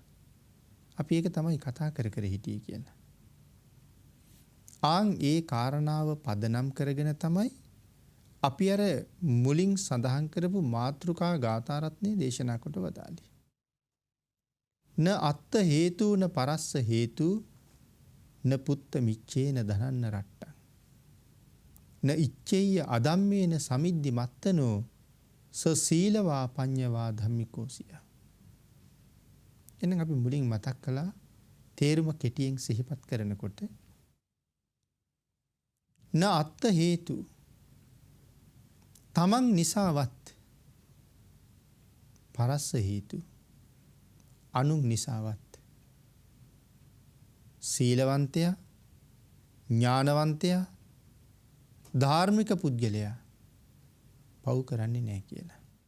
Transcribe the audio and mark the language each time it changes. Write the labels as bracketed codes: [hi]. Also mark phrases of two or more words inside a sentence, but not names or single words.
[si] අපි ඒක තමයි කතා කර කර හිටියේ කියලා. ආන් ඒ කාරණාව පදනම් කරගෙන තමයි අපි අර මුලින් සඳහන් කරපු මාතෘකා ගාථා රත්නය දේශනා කොට වදාළේ. [pi] න අත්ත හේතු න පරස්ස හේතු න පුත්ත මිච්ඡේන ධනන්න රට්ටං න ඉච්ඡේය අදම්මේන සමිද්ධි මත්තනෝ ස සීලවා පඤ්ඤවා ධම්මිකෝසිය. [si] එනම් අපි මුලින් මතක් කළා තේරුම කෙටියෙන් සිහිපත් කරනකොට [pi] න අත්ත හේතු [si] තමන් නිසාවත් [pi] පරස්ස හේතු [si] අනුන් නිසාවත් සීලවන්තයා ඥානවන්තයා ධාර්මික පුද්ගලයා පව් කරන්නේ නැහැ කියලා.